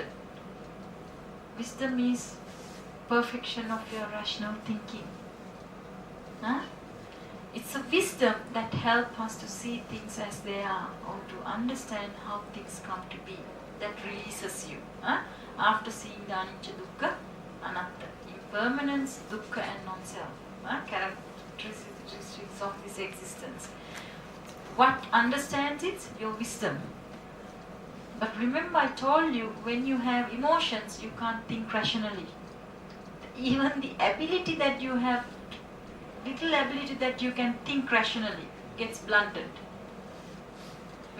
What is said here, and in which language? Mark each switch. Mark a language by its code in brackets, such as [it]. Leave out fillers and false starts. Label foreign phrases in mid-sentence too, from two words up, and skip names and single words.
[en] Wisdom is perfection of your rational thinking. It's a wisdom that helps us to see things as they are, or to understand how things come to be. That releases you. After seeing the [pi] anicca, dukkha, anatta, [en] impermanence, dukkha and non-self, characteristics of this existence. What understands it? Your wisdom. But remember, I told you, when you have emotions, you can't think rationally. Even the ability that you have, little ability that you can think rationally, gets blunted.